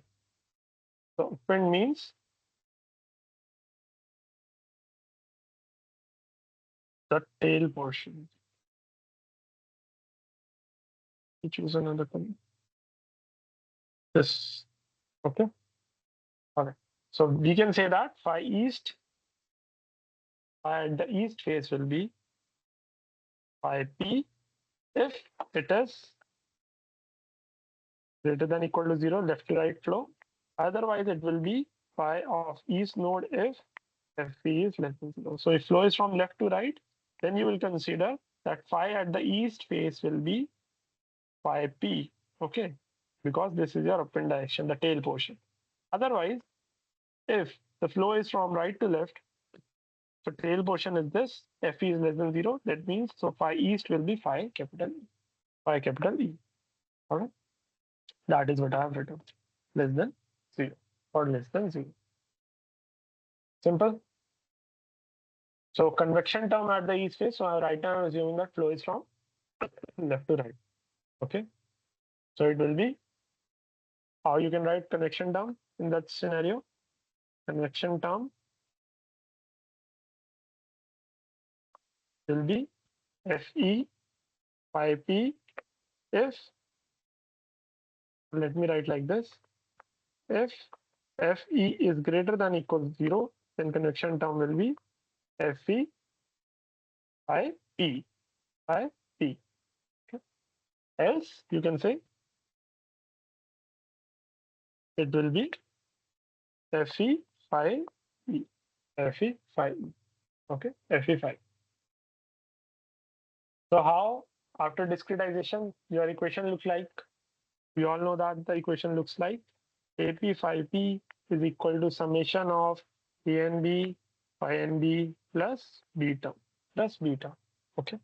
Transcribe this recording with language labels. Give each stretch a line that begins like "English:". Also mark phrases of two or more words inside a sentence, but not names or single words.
English: So upwind means the tail portion. You choose another color. This. Okay. Okay. So we can say that phi east, phi at the east face will be phi p if it is greater than equal to 0 left to right flow. Otherwise, it will be phi of east node if Fp is less than 0. So if flow is from left to right, then you will consider that phi at the east face will be phi p. Okay, because this is your upwind direction, the tail portion. Otherwise, if the flow is from right to left, so tail portion is this, Fe is less than 0. That means so phi east will be phi capital E. Phi capital E. All right. That is what I have written. Less than 0 or less than 0. Simple. So convection term at the east face. So right now I'm assuming that flow is from left to right. Okay. So it will be how you can write convection term in that scenario. Convection term will be Fe phi p if, let me write like this, if Fe is greater than equal to 0, then convection term will be Fe phi p. Phi p. Okay. Else you can say it will be Fe phi e. Fe phi e. Okay. Fe phi. So how after discretization your equation looks like? We all know that the equation looks like AP phi p is equal to summation of A and B phi and B plus beta Okay.